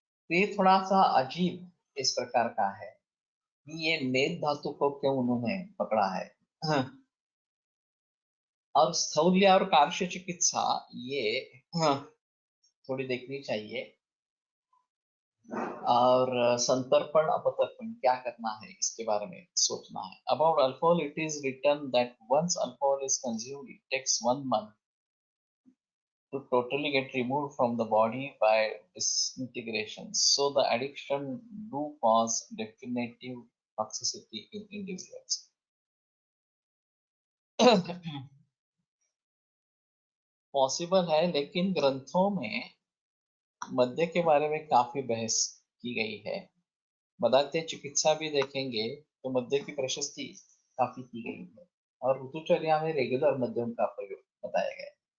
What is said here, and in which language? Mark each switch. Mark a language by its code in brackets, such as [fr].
[hi] तो ये थोड़ा सा अजीब इस प्रकार का है कि ये मेद धातु को क्यों उन्होंने पकड़ा है। और स्थौल्य और कार्य चिकित्सा, ये थोड़ी देखनी चाहिए। और संतर्पण अपतर्पण क्या करना है इसके बारे में सोचना है। [en] About alcohol it is written that once alcohol is consumed it takes 1 month to totally get removed from the body by disintegration, so the addiction do cause definitive toxicity in individuals. [hi] Possible है, लेकिन ग्रंथों में मद्य के बारे में काफी बहस की गई है। पदार्थ चिकित्सा भी देखेंगे तो मद्य की प्रशस्ति काफी की गई है और ऋतुचर्या में रेगुलर मद्यम का प्रयोग बताया गया है।